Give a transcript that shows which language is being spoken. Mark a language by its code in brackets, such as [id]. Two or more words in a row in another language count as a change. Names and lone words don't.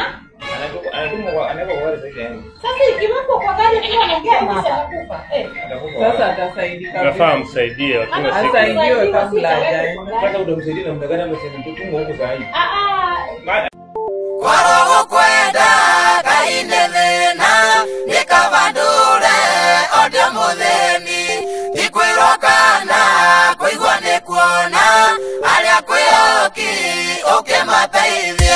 [sw] Anaweka kwa gari sasa hivi. Sasa ikiwekwa kwa gari tu anaongea hivi atakufa. Sasa atasaidika. Tunafaa msaidie hatuna siku. Asaidiwe kabla hajaenda. Sasa utamsaidia namna gani amesema tutumwe huko sasa hivi. [mer] Kwaro kwenda kaine thina nikavandure odio mutheni ikwirokana kuigwa ni kuona aria kwioki ukimataithia